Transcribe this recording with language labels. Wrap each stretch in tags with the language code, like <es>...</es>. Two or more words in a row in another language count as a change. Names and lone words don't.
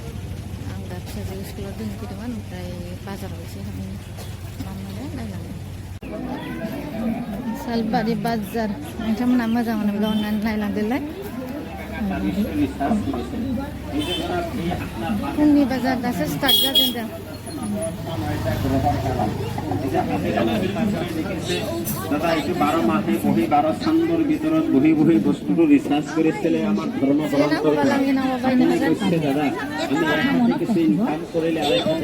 <brx>आं दा फिसाजो स्कुलाव दोनफैदोंमोन, ओमफ्राय बाजाराव एसे हाबनो माबानो नायनानै सालबारि बाजार नोंथांमोना मोजां मोनोब्ला अननानै नायलांदोलाय। फुंनि बाजार दासो स्टार्ट जाजेनदों।</brx> <as>দাদা এইটো 12 মাহে বহি 12 চান্দৰ ভিতৰত বহি বহি বস্তুটো ৰিচাৰ্জ কৰিছিলে আমাৰ ধৰ্ম গ্ৰন্থৰ দাদা আমি কিছু ইনকাম কৰিলে আৰু</as>